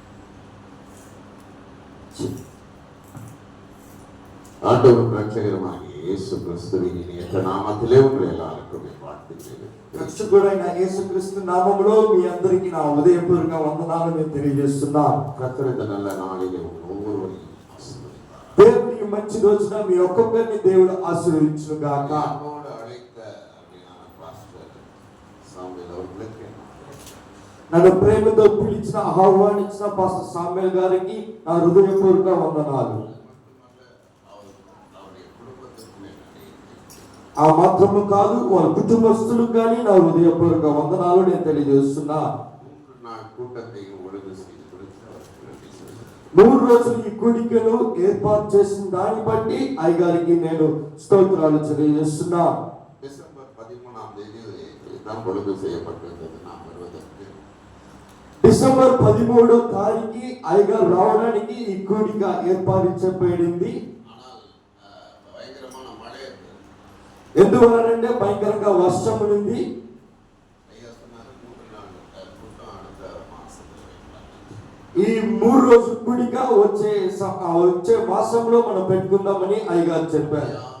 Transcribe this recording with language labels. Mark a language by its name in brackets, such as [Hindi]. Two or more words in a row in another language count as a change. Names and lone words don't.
[Tamil] ஆண்டவர் ரட்சகருமாகிய இயேசு கிறிஸ்துவின் இனிய நாமத்திலே உங்களை எல்லாருக்கும் வாழ்த்துகிறேன். [Telugu] రక్షకుడైన యేసుక్రీస్తు నామములో మీ అందరికీ నా ఉదయపూర్వక వందనాలు నేను తెలియజేస్తున్నాను. [Tamil] கர்த்தர் இந்த நல்ல நாளிலே ஒவ்வொருவரையும் ஆசீர்வதிப்பார். [Telugu] దేవుని మంచి రోజున మీ ఒక్కొక్కరిని దేవుడు ఆశీర్వదించును గాక. [Tamil] நம்மோடு அழைத்த அருமையான பாஸ்டர் சாமுவேல் அவர்களுக்கு [Telugu] నన్ను ప్రేమతో పిలిచిన ఆహ్వానించిన పాస్టర్ సామ్యుల్ గారికి నా హృదయపూర్వక వందనాలు. ఆ మాత్రము కాదు, వాళ్ళ కుటుంబస్తులకు కానీ నా హృదయపూర్వక వందనాలు నేను తెలియజేస్తున్నా. 3 రోజులు ఈ కూడికను ఏర్పాటు చేసిన దాన్ని బట్టి అయ్యగారికి నేను స్తోత్రాలు తెలియజేస్తున్నా. డిసెంబర్ 13వ తేదీ [Tamil] தான் பொழுது செய்யப்பட்டிருந்தது. நாம் வருவதற்கு [Telugu] డిసెంబర్ 13వ తారీఖు అయ్యగారు రావడానికి ఈ కూడిక ఏర్పాటు ఎందువలనంటే భయంకరంగా వర్షం ఉంది. ఈ 3 రోజుల కూడిక వచ్చే మాసంలో మనం పెట్టుకుందామని అయ్యగారు చెప్పారు.